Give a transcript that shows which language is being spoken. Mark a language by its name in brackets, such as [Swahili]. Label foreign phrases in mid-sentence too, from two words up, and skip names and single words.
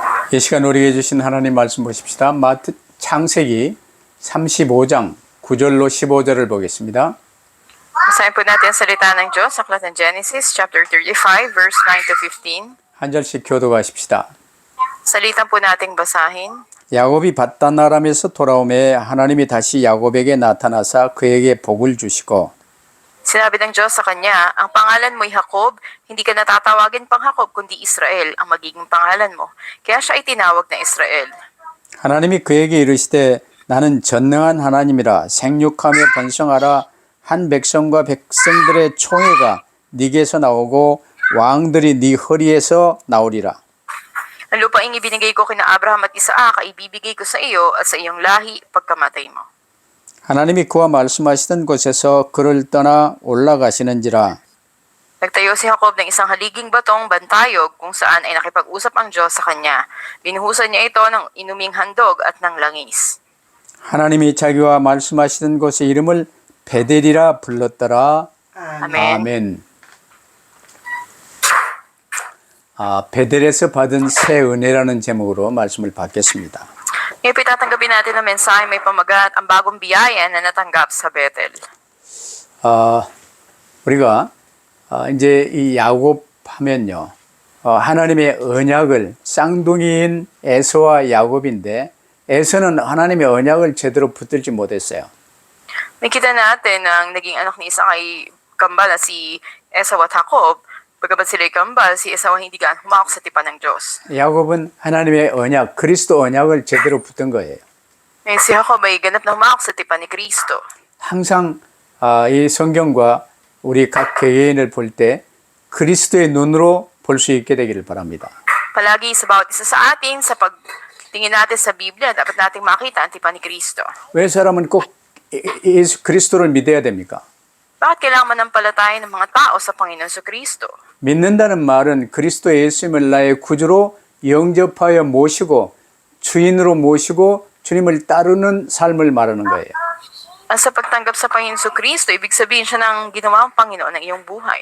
[Korean] 이 시간 우리에게 주신 하나님 말씀 보십시다. 창세기 35장 9절로 15절을 보겠습니다. [Filipino] Basahin po natin ang salita ng Diyos sa aklat ng Genesis chapter 35 verse 9 to 15. [Korean] 한 절씩 교도하십시다. [Filipino] Salita po nating basahin. [Korean] 야곱이 밧단 아람에서 돌아오매 하나님이 다시 야곱에게 나타나사 그에게 복을 주시고 [Filipino] Sinabi ng Diyos sa kanya, ang pangalan mo'y Jacob, hindi ka natatawagin pang Jacob kundi Israel ang magiging pangalan mo. Kaya siya ay tinawag na Israel. [Korean] 하나님이 그에게 이르시되 나는 전능한 하나님이라 생육하며 번성하라 한 백성과 백성들의 총회가 네게서 나오고 왕들이 네 허리에서 나오리라. [Filipino] Ang lupaing ibinigay ko kina Abraham at Isaac ay ibibigay ko sa iyo at sa iyong lahi pagkamatay mo. [Korean] 하나님이 그와 말씀하시던 곳에서 그를 떠나 올라가시는지라. [Filipino] Nagtayo si Jacob ng isang haliging batong bantayog kung saan ay nakipag-usap ang Diyos sa kanya. Binuhusan niya ito ng inuming handog at ng langis. [Korean] 하나님이 자기와 말씀하시던 곳의 이름을 베델이라 불렀더라. 아멘. 베델에서 받은 새 은혜라는 제목으로 말씀을 받겠습니다. [Filipino] Ngayon po tatanggapin natin ang mensahe may pamagat ang bagong biyaya na natanggap sa Bethel. [Korean] 우리가 이제 이 야곱 하면요. 하나님의 언약을 쌍둥이인 에서와 야곱인데 에서는 하나님의 언약을 제대로 붙들지 못했어요. [Filipino] Nakita natin ang naging anak ni Isaac ay kambal na si Esau at Jacob. Pagkabat sila'y kambal, si Esau ay hindi gaan humawak sa tipan ng Diyos. [Korean] 야곱은 하나님의 언약, 그리스도 언약을 제대로 붙든 거예요. [Filipino] Ngayon si Jacob ay ganap na humawak sa tipan ni Kristo. [Korean] 항상 이 성경과 우리 각 개개인을 볼 때 그리스도의 눈으로 볼 수 있게 되기를 바랍니다. [Filipino] Palagi sa bawat isa sa atin, sa pagtingin natin sa Biblia, dapat nating makita ang tipan ni Kristo. [Korean] 왜 사람은 꼭 예수 그리스도를 믿어야 됩니까? [Filipino] Bakit kailangan manampalataya ng mga tao sa Panginoon sa Kristo? [Korean] 믿는다는 말은 그리스도 예수님을 나의 구주로 영접하여 모시고 주인으로 모시고 주님을 따르는 삶을 말하는 거예요. [Filipino] Sa pagtanggap sa Panginoon sa Kristo, ibig sabihin siya ng ginawang Panginoon ng iyong buhay.